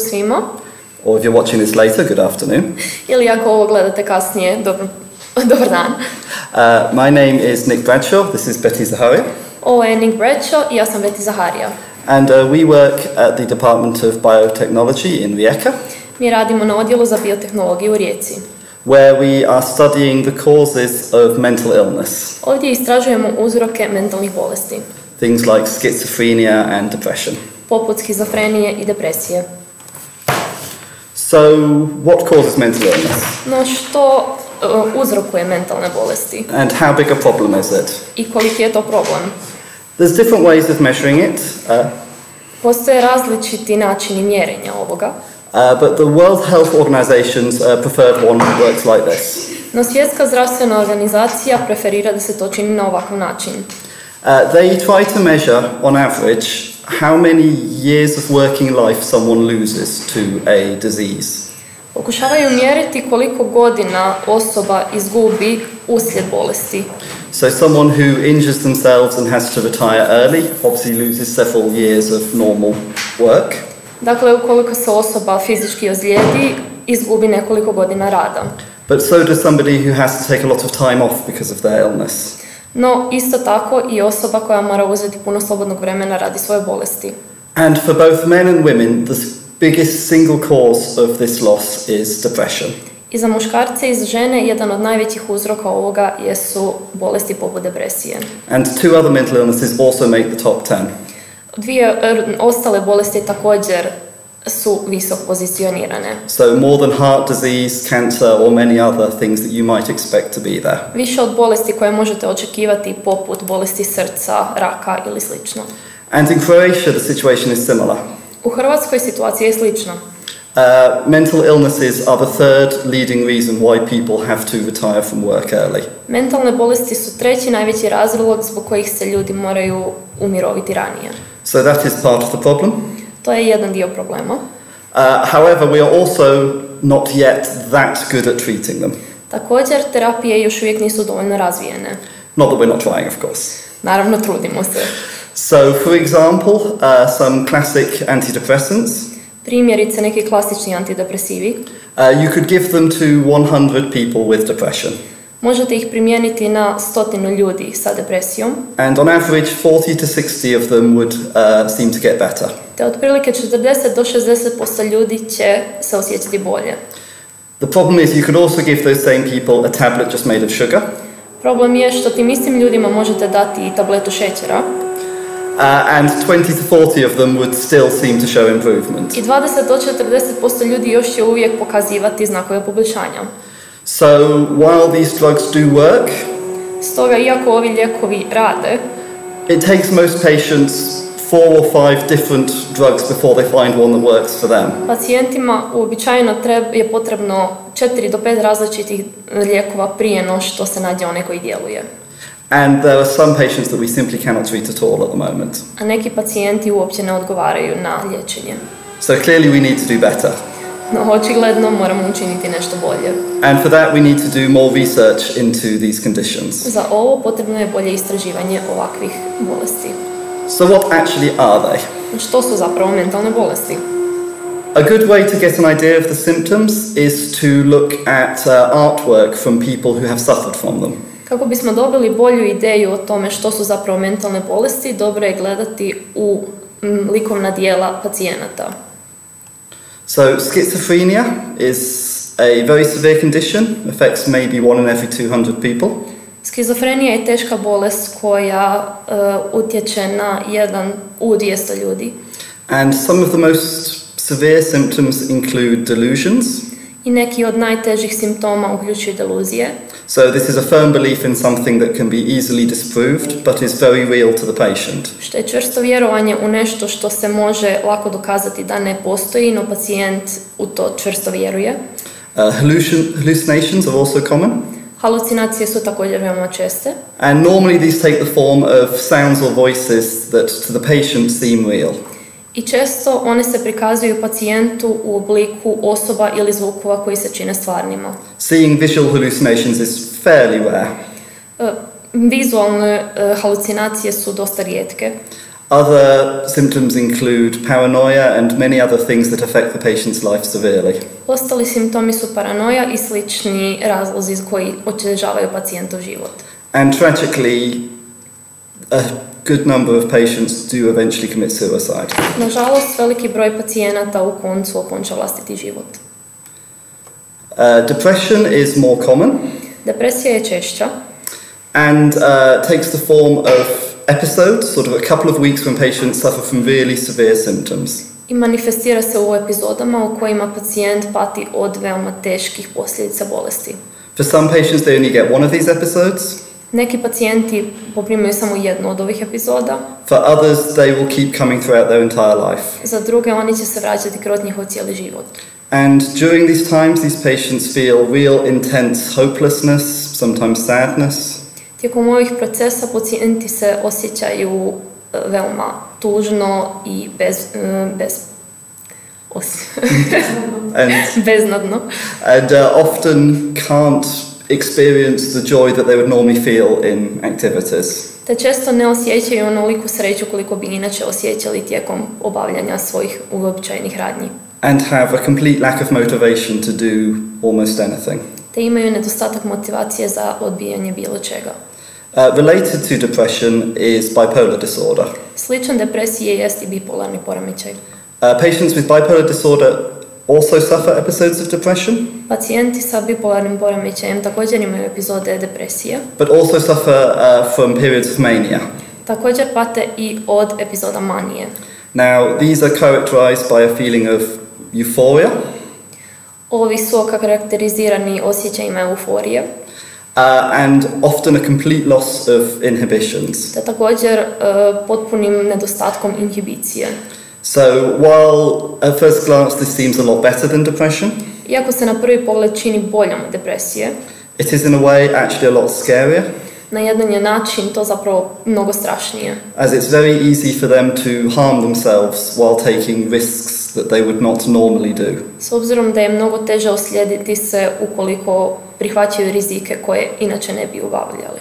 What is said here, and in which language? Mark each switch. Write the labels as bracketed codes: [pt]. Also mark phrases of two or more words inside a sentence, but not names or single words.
[hr] svima. [en] Or if you're watching this later, good afternoon. [hr] Ili ako ovo gledate kasnije, dobar dan. [en] My name is Nick Bradshaw, this is Betty Zaharia. [hr] Ovo je Nick Bradshaw i ja sam Betty Zaharia. [en] And we work at the Department of Biotechnology in Rijeka. [hr] Mi radimo na odjelu za biotehnologiju u Rijeci. [en] Where we are studying the causes of mental illness. [hr] Ovdje istražujemo uzroke mentalnih bolesti. [en] Things like schizophrenia and depression. [hr] Poput schizofrenije i depresije. [en] So, what causes mental illness? [hr] No što uzrokuje mentalne bolesti? [en] And how big a problem is it? [hr] I koliki je to problem? [en] There's different ways of measuring it. [hr] Postoje različiti načini mjerenja ovoga. [en] But the World Health Organization's preferred one works like this. [hr] No Svjetska zdravstvena organizacija preferira da se to čini na ovakav način. [en] They try to measure, on average, how many years of working life someone loses to a disease. [hr] Pokušavaju mjeriti koliko godina osoba izgubi uslijed bolesti. [en] So someone who injures themselves and has to retire early obviously loses several years of normal work. [hr] Dakle, ukoliko se osoba fizički ozlijedi, izgubi nekoliko godina rada. [en] But so does somebody who has to take a lot of time off because of their illness. [hr] No, isto tako i osoba koja mora uzeti puno slobodnog vremena radi svoje bolesti. [en] And for both men and women, the biggest single cause of this loss is depression. [hr] I za muškarce i za žene jedan od najvećih uzroka ovoga jesu bolesti poput depresije. [en] And two other mental illnesses also make the top 10. [hr] Dvije ostale bolesti također su visoko pozicionirane. [en] So more than heart disease, cancer or many other things that you might expect to be there. [hr] Više od bolesti koje možete očekivati poput bolesti srca, raka ili slično. [en] And in Croatia the situation is similar. [hr] U Hrvatskoj situacija je slična. [en] Mental illnesses are the third leading reason why people have to retire from work early. [hr] Mentalne bolesti su treći najveći razlog zbog kojih se ljudi moraju umiroviti ranije. [en] So that is part of the problem. [hr] To je jedan dio problema. [en] However, we are also not yet that good at treating them. [hr] Također, terapije još uvijek nisu dovoljno razvijene. [en] Not that we're not trying, of course. [hr] Naravno, trudimo se. [en] So, for example, some classic antidepressants. [hr] Primjerice, neki klasični antidepresivi. [en] You could give them to 100 people with depression. [hr] Možete ih primijeniti na 100 ljudi sa depresijom. [en] And on average, 40 to 60 of them would seem to get better. [hr] Te otprilike 40 do 60% ljudi će se osjećati bolje. [en] The problem is you could also give those same people a tablet just made of sugar. [hr] Problem je što tim istim ljudima možete dati i tabletu šećera. [en] And 20 to 40 of them would still seem to show improvement. [hr] I 20 do 40% ljudi još će uvijek pokazivati znakove poboljšanja. [en] So, while these drugs do work, [hr] stoga, iako ovi lijekovi rade, [en] it takes most patients 4 or 5 different drugs before they find one that works for them. [hr] Pacijentima uobičajeno je potrebno 4 do 5 različitih lijekova prije no što se nađe onaj koji djeluje. [en] And there are some patients that we simply cannot treat at all at the moment. [hr] A neki pacijenti uopće ne odgovaraju na liječenje. [en] So clearly we need to do better. [hr] No, očigledno moramo učiniti nešto bolje. [en] And for that we need to do more research into these conditions. [hr] Za ovo potrebno je bolje istraživanje ovakvih bolesti. [en] So what actually are they? [hr] Što su zapravo mentalne bolesti? [en] A good way to get an idea of the symptoms is to look at artwork from people who have suffered from them. [hr] Kako bismo dobili bolju ideju o tome što su zapravo mentalne bolesti, dobro je gledati u likovna djela pacijenata. [en] So, schizophrenia is a very severe condition, affects maybe 1 in every 200 people. [hr] Schizophrenia je teška bolest koja utječe na 1 u 200 ljudi. [en] And some of the most severe symptoms include delusions. [hr] I neki od najtežih simptoma uključuju deluzije. [en] So this is a firm belief in something that can be easily disproved, but is very real to the patient. [hr] Što je čvrsto vjerovanje u nešto što se može lako dokazati da ne postoji, no pacijent u to čvrsto vjeruje. [en] Hallucinations are also common. [hr] Halucinacije su također veoma česte. [en] And normally these take the form of sounds or voices that to the patient seem real. [hr] I često one se prikazuju pacijentu u obliku osoba ili zvukova koji se čine stvarnima. [en] Seeing visual hallucinations is fairly rare. [hr] Vizualne halucinacije su dosta rijetke. [en] Other symptoms include paranoia and many other things that affect the patient's life severely. [hr] Ostali simptomi su paranoja i slični razlozi koji otežavaju pacijentov život. [en] And tragically, a good number of patients do eventually commit suicide. [hr] Nažalost, veliki broj pacijenata u koncu okonča vlastiti život. [en] Depression is more common. [hr] Depresija je češća. [en] And takes the form of episodes, sort of a couple of weeks when patients suffer from really severe symptoms. [hr] I manifestira se u epizodama u kojima pacijent pati od veoma teških posljedica bolesti. [en] For some patients they only get one of these episodes. [hr] Neki pacijenti poprimaju samo jednu od ovih epizoda. [en] For others they will keep coming throughout their entire life. [hr] Za druge oni će se vraćati kroz njihov cijeli život. [en] And during these times these patients feel real intense hopelessness, sometimes sadness. [hr] Tijekom ovih procesa pacijenti se osjećaju veoma tužno i beznadno. [en] And often can't experience the joy that they would normally feel in activities. [hr] Te često ne osjećaju onoliku sreću koliko bi inače osjećali tijekom obavljanja svojih uobičajenih radnji. [en] And have a complete lack of motivation to do almost anything. [hr] Te imaju nedostatak motivacije za odbijanje bilo čega. [en] Related to depression is bipolar disorder. [hr] Sličan depresiji jest i bipolarni poremećaj. [en] Patients with bipolar disorder also suffer episodes of depression. [hr] Pacijenti sa bipolarnim poremećajem također imaju epizode depresije. [en] But also suffer from periods of mania. [hr] Također pate i od epizoda manije. [en] Now, these are characterized by a feeling of euphoria. [hr] Ovi su karakterizirani osjećajima euforije. [en] And often a complete loss of inhibitions. [hr] Te također potpunim nedostatkom inhibicije. [en] So, while at first glance this seems a lot better than depression, [hr] iako se na prvi pogled čini boljom od depresije, [en] it is in a way actually a lot scarier. [hr] Na jedan je način to zapravo mnogo strašnije. [en] As it's very easy for them to harm themselves while taking risks that they would not normally do. [hr] S obzirom da je mnogo teže oslijediti se ukoliko prihvaćaju rizike koje inače ne bi obavljali.